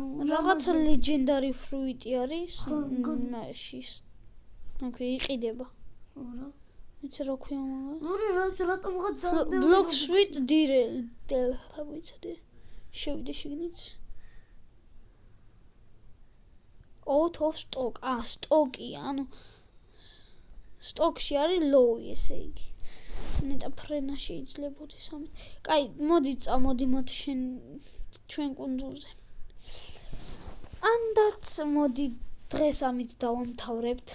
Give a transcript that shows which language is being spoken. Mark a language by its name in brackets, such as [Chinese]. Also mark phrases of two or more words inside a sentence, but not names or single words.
[Georgian] რაღაცა [English] legendary fruit [Georgian] არის მაშინ. ოკეი, იყიდება. რა? ვიცი რა ქვია მაგას? რატომღაც Blocks Fruit დელ მოიცადე. შევიდე შიგნით. [English] out of stock. [Georgian] სტოკი, ანუ სტოკში არის low, ესე იგი. ნეტა ფრენა შეიძლებოდეს ამით. კაი, მოდი წამოდი მათ ჩვენ კუნძულზე. ანდაც მოდი დღეს ამით დავამთავრებთ.